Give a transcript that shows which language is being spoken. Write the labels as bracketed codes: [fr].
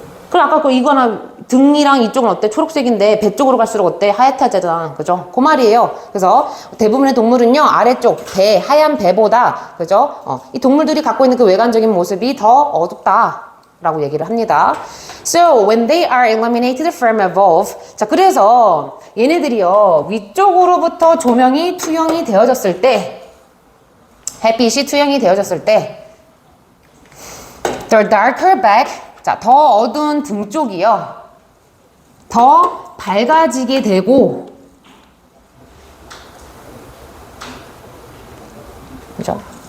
[ko] 그럼 아까 그 이거나 등이랑 이쪽은 어때? 초록색인데 배 쪽으로 갈수록 어때? 하얗다잖아. 그죠? 그 말이에요. 그래서 대부분의 동물은요 아래쪽 배, 하얀 배보다, 그죠? 이 동물들이 갖고 있는 그 외관적인 모습이 더 어둡다 라고 얘기를 합니다. [en] So when they are illuminated from above. [ko] 자, 그래서 얘네들이요 위쪽으로부터 조명이 투영이 되어졌을 때, 햇빛이 투영이 되어졌을 때 [en] the darker back. [ko] 자, 더 어두운 등 쪽이요 더 밝아지게 되고, 그죠?